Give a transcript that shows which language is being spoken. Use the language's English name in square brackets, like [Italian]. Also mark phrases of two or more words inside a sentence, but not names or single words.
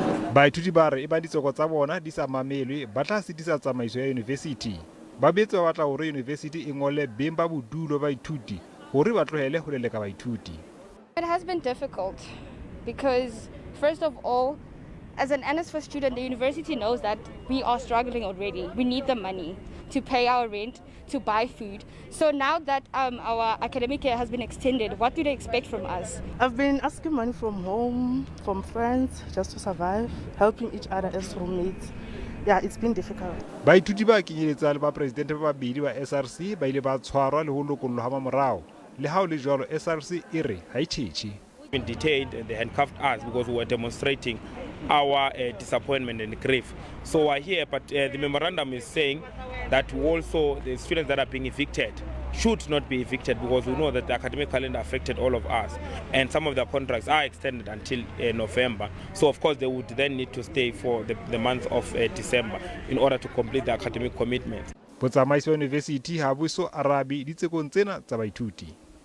[Southern Sotho] Baithuti ba re e ba ditsoko tsa bona di sa mamelwe ba tla sitisa tsamaiso ya yunibesithi. Ba betse ba batla hore yunibesithi e ngole beng ba bodulo baithuti hore ba tlohele ho leleka baithuti. [English] It has been difficult because, first of all, as an NSFAS student, the university knows that we are struggling already. We need the money to pay our rent, to buy food. So now that our academic year has been extended, what do they expect from us? I've been asking money from home, from friends, just to survive, helping each other as roommates. Yeah, it's been difficult. [Southern Sotho] Baithuti ba kenyeletsa le ba presidente ba babedi ba SRC ba ile ba tshwarwa le ho lokolloha mamorao. Le ha o le jwalo SRC e re ha e tjhetjhe. [English] Been detained and they handcuffed us because we were demonstrating our disappointment and grief. So we're here, but the memorandum is saying that also the students that are being evicted should not be evicted because we know that the academic calendar affected all of us and some of the contracts are extended until November. So of course they would then need to stay for the month of December in order to complete the academic commitments. [Southern Sotho] Botsamaisi wa university ha bo so arabe ditsekong tsena tsa baithuti.